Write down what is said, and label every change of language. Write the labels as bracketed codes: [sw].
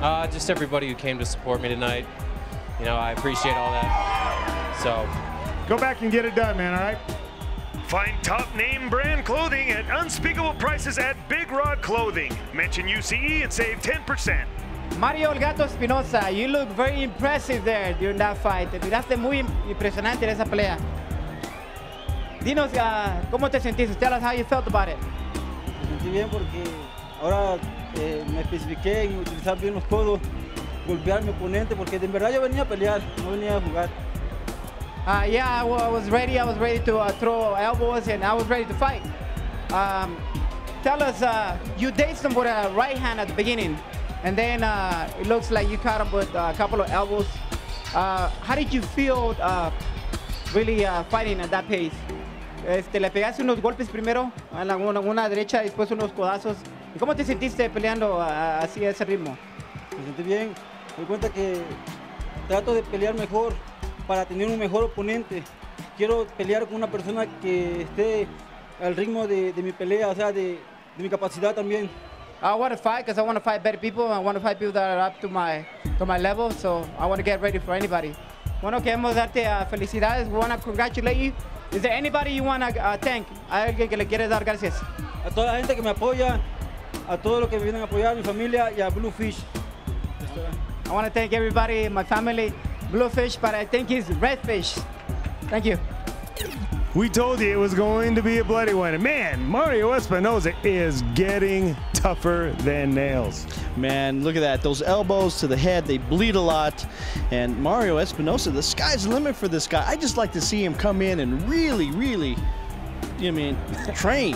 [en] Just everybody who came to support me tonight. You know, I appreciate all that. So go back and get it done, man, all right? Find top name brand clothing at unspeakable prices at Big Rod Clothing. Mention UCE and save 10%. Mario El Gato Espinoza, you look very impressive there during that fight. [es] Te miraste muy impresionante en esa pelea. Dinos, ¿cómo te sentiste? [en] Tell us how you felt about it. [es] Me sentí bien porque ahora me especifiqué en utilizar bien los codos, golpear a mi oponente, porque de verdad yo venía a pelear, no venía a jugar. [en] Yeah, I was ready. I was ready to throw elbows, and I was ready to fight. Tell us, you dazed him with a right hand at the beginning, and then it looks like you caught him with a couple of elbows. How did you feel really fighting at that pace? [es] Le pegaste unos golpes primero, una derecha, después unos codazos. ¿Y cómo te sentiste peleando así a ese ritmo? Me sentí bien. Me doy cuenta que trato de pelear mejor para tener un mejor oponente. Quiero pelear con una persona que esté al ritmo de mi pelea, o sea, de mi capacidad también. [en] I want to fight because I want to fight better people. I want to fight people that are up to my level, so I want to get ready for anybody. [es] Bueno, queremos darte felicidades. [en] We want to congratulate you. Is there anybody you want to thank? [es] ¿Hay alguien que le quiere dar gracias? A toda la gente que me apoya, a todos los que me vienen a apoyar, a mi familia y a Bluefish. [en] I want to thank everybody, my family, Bluefish, but I think he's Redfish. Thank you. We told you it was going to be a bloody one. And man, Mario Espinoza is getting tougher than nails. Man, look at that. Those elbows to the head, they bleed a lot. And Mario Espinoza, the sky's the limit for this guy. I just like to see him come in and really, train.